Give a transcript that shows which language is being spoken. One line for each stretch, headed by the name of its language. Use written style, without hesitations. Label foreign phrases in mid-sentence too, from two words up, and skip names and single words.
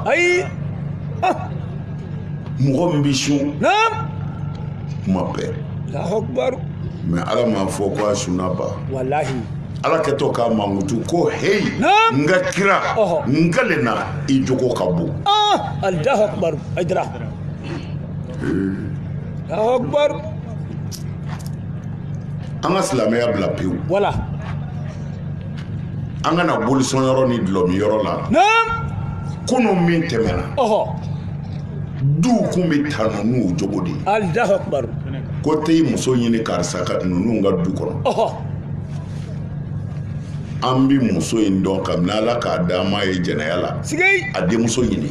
Bambara: ayi mɔgɔ min bɛ sun naam kuma bɛɛ
Arabic: الله أكبر
Bambara: mais ala m'a fɔ ko a sunna ba wallahi ala kɛtɔ k'a mankutu ko hey n ka kira n kalen na i jogo ka bon
Arabic: الله أكبر أجرا الله أكبر
Bambara: an ka silamɛya bila pewu wala an ka na bolisɔn yɔrɔ ni dulɔmi yɔrɔ la naam kunun min tɛmɛna duw kun bɛ ta ninnu jogo de ye
Arabic: الله أكبر
Bambara: ko tɛ i muso ɲini karisa ka ninnu ka du kɔnɔ an bɛ muso in dɔn kabini ala k'a d'an ma ye jɛnɛya la a denmuso ɲini